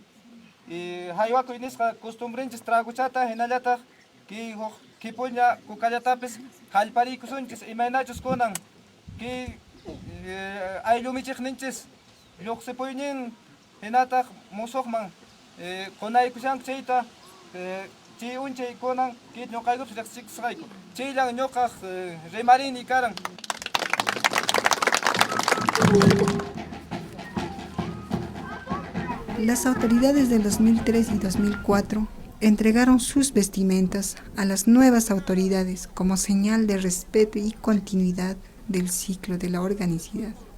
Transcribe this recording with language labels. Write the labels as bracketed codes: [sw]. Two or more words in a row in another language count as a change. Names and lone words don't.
[qu] haywakuy nisqa costumbrinchis traguchata hinallataq ki huk kipuña kukallatapis hallpariykusunchis imaynachus kunan ki ayllumichiqninchis lluqsipuynin hinataq musuqman qunaykushanku chayta chay unchay kunan ki ñuqaykupas riqsichikasqayku chaylan ñuqaq rimarini karan. [es] Las autoridades del 2003 y 2004 entregaron sus vestimentas a las nuevas autoridades como señal de respeto y continuidad del ciclo de la organicidad.